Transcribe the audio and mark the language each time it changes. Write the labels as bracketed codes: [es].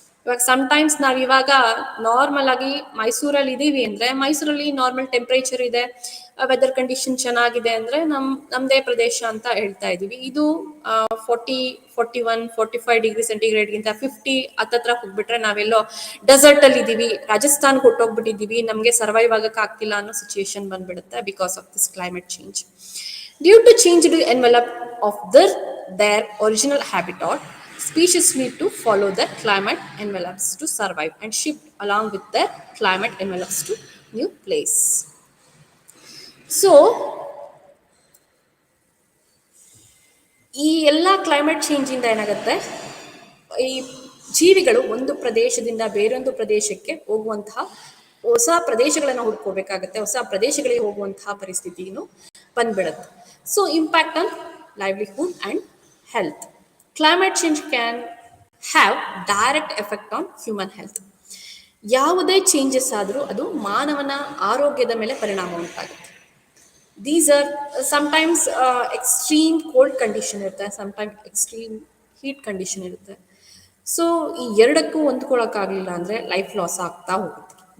[kn] ಇವಾಗ ಸಮ್ಟೈಮ್ಸ್ ನಾವು ಇವಾಗ ನಾರ್ಮಲ್ ಆಗಿ ಮೈಸೂರಲ್ಲಿ ಇದ್ದೀವಿ ಅಂದ್ರೆ ಮೈಸೂರಲ್ಲಿ ನಾರ್ಮಲ್ ಟೆಂಪ್ರೇಚರ್ ಇದೆ, ವೆದರ್ ಕಂಡೀಷನ್ ಚೆನ್ನಾಗಿದೆ ಅಂದ್ರೆ ನಮ್ಮದೇ ಪ್ರದೇಶ ಅಂತ ಹೇಳ್ತಾ ಇದ್ದೀವಿ. ಇದು 41-45 ಡಿಗ್ರಿ ಸೆಂಟಿಗ್ರೇಡ್ಗಿಂತ 50 ಹತ್ತತ್ರ ಹೋಗ್ಬಿಟ್ರೆ ನಾವೆಲ್ಲೋ ಡೆಸರ್ಟ್ ಅಲ್ಲಿ ಇದ್ದೀವಿ, ರಾಜಸ್ಥಾನ್ಗೆ ಹೊಟ್ಟೋಗ್ಬಿಟ್ಟಿದ್ದೀವಿ, ನಮಗೆ ಸರ್ವೈವ್ ಆಗಕ್ಕೆ ಆಗ್ತಿಲ್ಲ ಅನ್ನೋ ಸಿಚುಯೇಷನ್ ಬಂದ್ಬಿಡುತ್ತೆ [en] Because of this climate change. Due to change do envelope of their original habitat, species need to follow the climate envelopes to survive and shift along with their climate envelopes to new place. [kn] So ಈ ಎಲ್ಲ climate change ಇಂದ ಏನಾಗುತ್ತೆ, ಈ ಜೀವಿಗಳು ಒಂದು ಪ್ರದೇಶದಿಂದ ಬೇರೊಂದು ಪ್ರದೇಶಕ್ಕೆ ಹೋಗುವಂತಹ ಹೊಸ ಪ್ರದೇಶಗಳನ್ನು ಹುಡ್ಕೋಬೇಕಾಗತ್ತೆ, ಹೊಸ ಪ್ರದೇಶಗಳಿಗೆ ಹೋಗುವಂತಹ ಪರಿಸ್ಥಿತಿಯನ್ನು ಬಂದ್ಬಿಡುತ್ತೆ. [en] So impact on livelihood and health. Climate change can have direct effect on human health. [kn] ಯಾವುದೇ ಚೇಂಜಸ್ ಆದರೂ ಅದು ಮಾನವನ ಆರೋಗ್ಯದ ಮೇಲೆ ಪರಿಣಾಮ ಉಂಟಾಗುತ್ತೆ. [en] These are sometimes extreme cold condition [kn] ಇರುತ್ತೆ, [en] sometimes extreme heat condition ಇರುತ್ತೆ. [kn] ಸೊ ಈ ಎರಡಕ್ಕೂ ಹೊಂದ್ಕೊಳ್ಳೋಕ್ಕಾಗಲಿಲ್ಲ ಅಂದರೆ ಲೈಫ್ ಲಾಸ್ ಆಗ್ತಾ ಹೋಗುತ್ತೆ.